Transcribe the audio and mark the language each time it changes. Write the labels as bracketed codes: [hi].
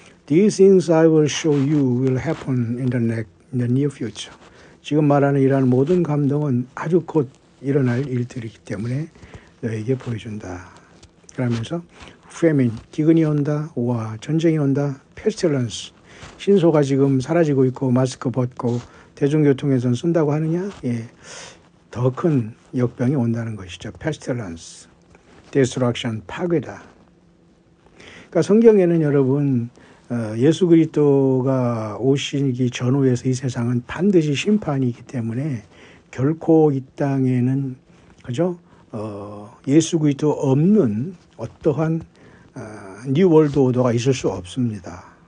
[en] These things I will show you will happen in the near future. [ko] 지금 말하는 이러한 모든 감동은 아주 곧 일어날 일들이기 때문에 너에게 보여준다. 그러면서 famine, 기근이 온다. 와, 전쟁이 온다. pestilence, 신소가 지금 사라지고 있고 마스크 벗고 대중교통에선 쓴다고 하느냐? 예, 더 큰 역병이 온다는 것이죠. [en] pestilence, destruction, 파괴다. [ko] 그러니까 성경에는 여러분 예수 그리스도가 오시기 전후에서 이 세상은 반드시 심판이 있기 때문에 결코 이 땅에는 그죠? 예수 그리스도 없는 어떠한 뉴 월드 오더가 있을 수 없습니다.